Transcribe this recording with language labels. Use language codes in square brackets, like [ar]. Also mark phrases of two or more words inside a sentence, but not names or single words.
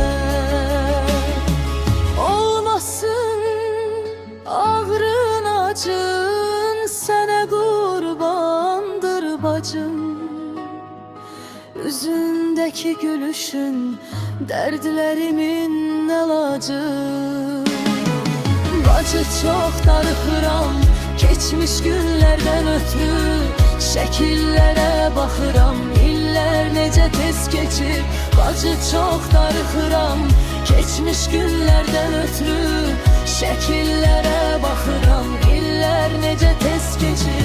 [az] Olmasın ağrın acın, sənə qurbandır bacım. [tr] Üzündeki gülüşün dertlerimin əlacı. [az] Bacı çok darıxıram, [tr] geçmiş günlerden ötürü. Şekillere bakıram, [az] iller nece tez keçir. Bacı çok darıxıram, [tr] geçmiş günlerden ötürü. Şekillere bakıram, [az] iller nece tez keçir.